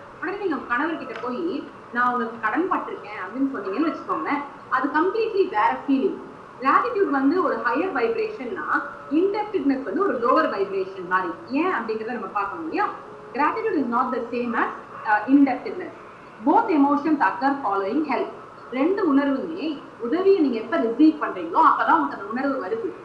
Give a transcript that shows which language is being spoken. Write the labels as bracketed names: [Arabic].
[Tamil] உடனே நீங்க கணவர்கிட்ட போய் நான் உங்களுக்கு கடன் பட்டிருக்கேன் அப்படின்னு சொன்னீங்கன்னு வச்சுக்கோங்க, அது கம்ப்ளீட்லி வேற ஃபீலிங். கிராட்டிடியூட் வந்து ஒரு ஹையர் வைப்ரேஷன்னா, இன்டெப்டட்னஸ் வந்து ஒரு லோவர் வைப்ரேஷன் மாதிரி. ஏன் அப்படிங்கிறத நம்ம பார்க்க முடியும். [English] Gratitude is not the same as indebtedness. Both emotions occur following help. [Tamil] ரெண்டு உணர்வுமே உதவியை நீங்க எப்ப ரிசீவ் பண்றீங்களோ அப்பதான் உங்களுக்கு அந்த உணர்வு வருது.